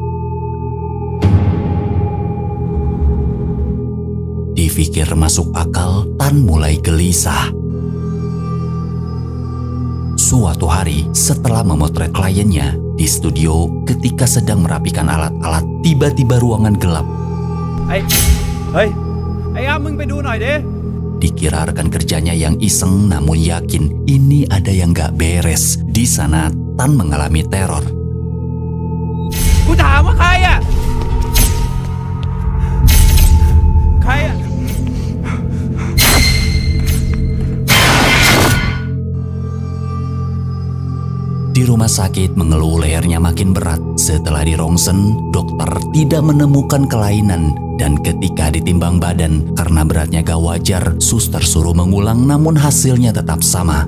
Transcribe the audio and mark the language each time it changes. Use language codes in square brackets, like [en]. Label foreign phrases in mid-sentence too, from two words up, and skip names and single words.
[id] Dipikir masuk akal, Tan mulai gelisah. Suatu hari setelah memotret kliennya di studio ketika sedang merapikan alat-alat, tiba-tiba ruangan gelap. [th] มึงไปดูหน่อยดิ. [id] Dikira rekan kerjanya yang iseng namun yakin ini ada yang gak beres. Di sana Tan mengalami teror. [th] Ku ถามว่าใครอ่ะ? ใครอ่ะ? [id] Di rumah sakit mengeluh lehernya makin berat. Setelah dirongsen, dokter tidak menemukan kelainan. Dan ketika ditimbang badan, karena beratnya gak wajar, suster suruh mengulang namun hasilnya tetap sama.